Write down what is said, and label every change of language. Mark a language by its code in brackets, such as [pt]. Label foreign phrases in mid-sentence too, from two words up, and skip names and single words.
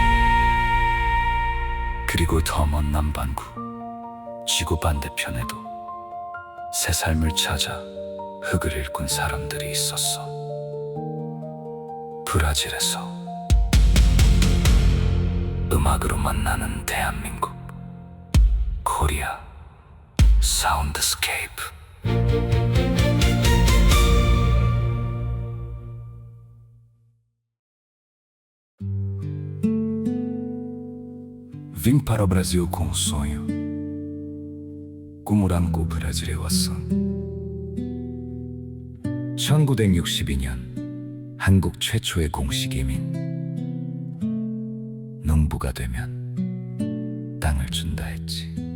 [ko] 그리고 더 먼 남반구 지구 반대편에도 새 삶을 찾아 흙을 일꾼 사람들이 있었어. 브라질에서 음악으로 만나는 대한민국. 코리아 사운드스케이프. [pt] Vim para o Brasil com um sonho. [ko] 꿈을 안고 브라질에 왔어. 1962년 한국 최초의 공식 이민. 농부가 되면 땅을 준다 했지.